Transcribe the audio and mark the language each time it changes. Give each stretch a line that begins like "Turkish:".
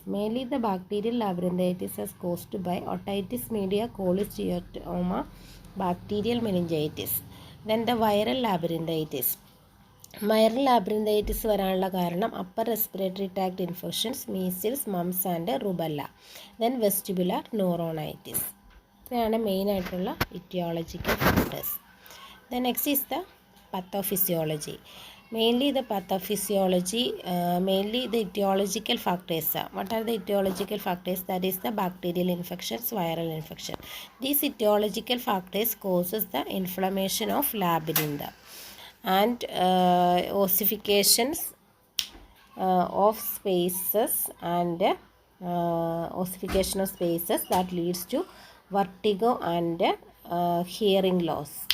English: Mainly the bacterial labyrinthitis is caused by otitis media, cholesteatoma, bacterial meningitis. Then the viral labyrinthitis. Viral labyrinthitis
Malayalam: വരാനുള്ള കാരണം
English: upper respiratory tract infections, measles, mumps and rubella. Then vestibular neuronitis.
Malayalam: ഇതാണ് main ആയിട്ടുള്ള etiological factors.
English: The next is the pathophysiology. Mainly the pathophysiology, mainly the etiological factors. What are the etiological factors? That is the bacterial infections, viral infection. These etiological factors causes the inflammation of labyrinth and ossifications of spaces and ossification of spaces that leads to vertigo and hearing loss.